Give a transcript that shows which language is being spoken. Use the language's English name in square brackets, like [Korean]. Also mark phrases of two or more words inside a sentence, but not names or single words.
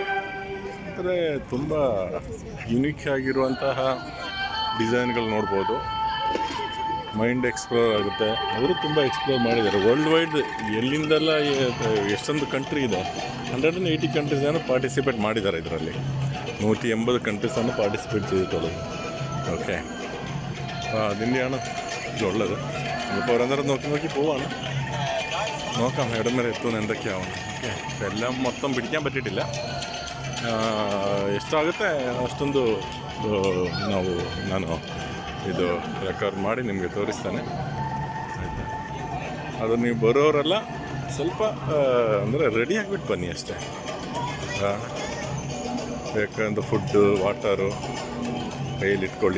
[Kannada] ಅಂದರೆ ತುಂಬ ಯುನೀಕ್ ಆಗಿರುವಂತಹ ಡಿಸೈನ್ಗಳು ನೋಡ್ಬೋದು. [English] mind explore [Kannada] ಆಗುತ್ತೆ. ಅವರು ತುಂಬ ಎಕ್ಸ್ಪ್ಲೋರ್ ಮಾಡಿದ್ದಾರೆ. [English] world wide [Kannada] ಎಲ್ಲಿಂದೆಲ್ಲ ಎಷ್ಟೊಂದು ಕಂಟ್ರಿ ಇದೆ, 180 ಕಂಟ್ರೀಸ್ ಏನೋ ಪಾರ್ಟಿಸಿಪೇಟ್ ಮಾಡಿದ್ದಾರೆ ಇದರಲ್ಲಿ. [Malayalam] 180 [Kannada] ಕಂಟ್ರೀಸನ್ನು ಪಾರ್ಟಿಸಿಪೇಟ್ [Malayalam] ചെയ്തിട്ടുള്ളത്. ഓക്കെ, അപ്പോൾ അതിൻ്റെയാണ് ഇതുള്ളത്. നമ്മളിപ്പോൾ ഓരോന്നേരം നോക്കി പോവാണ്. നോക്കാം എവിടം വരെ എത്തുമെന്ന്, എന്തൊക്കെയാവും. ഓക്കെ, അപ്പോൾ എല്ലാം മൊത്തം പിടിക്കാൻ പറ്റിയിട്ടില്ല. [Kannada] ಎಷ್ಟಾಗುತ್ತೆ ಅಷ್ಟೊಂದು ನಾನು ಇದು ರೆಕಾರ್ಡ್ ಮಾಡಿ ನಿಮಗೆ ತೋರಿಸ್ತಾನೆ, ಆಯಿತಾ? ಅದು ನೀವು ಬರೋರೆಲ್ಲ ಸ್ವಲ್ಪ ಅಂದರೆ ರೆಡಿ ಆಗಿಬಿಟ್ಟು ಬನ್ನಿ ಅಷ್ಟೇ. ಬೇಕಂದ್ರೆ [English] food, water [Kannada] ಕೈಯಲ್ಲಿ ಇಟ್ಕೊಳ್ಳಿ.